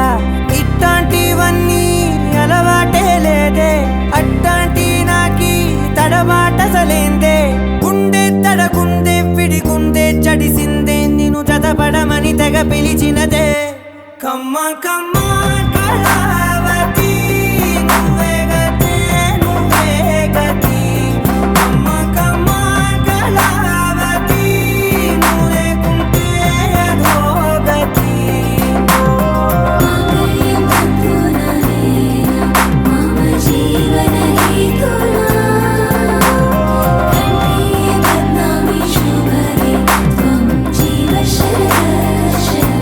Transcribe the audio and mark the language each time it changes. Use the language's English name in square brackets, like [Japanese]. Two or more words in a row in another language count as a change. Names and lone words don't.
[Telugu] ఇట్లాంటివన్నీ అలవాటే లేదే అట్టాంటి నాకి తడబాటసలేందే గుండె తడగుందే విడిగుందే చడిసిందే నిన్ను జతపడమని తెగ పిలిచినదే కమ్మ కమ్మ కళావతి నువ్వే గతే నువ్వే గతి కమ్మ కమ్మ కళావతి నువ్వు లేకుంటే అధోగతి [Sanskrit] मामयं तन्तुना मम जीवन हेतुना कंठे बध्नामि शुभगे त्वं जीव शरदर्शनम्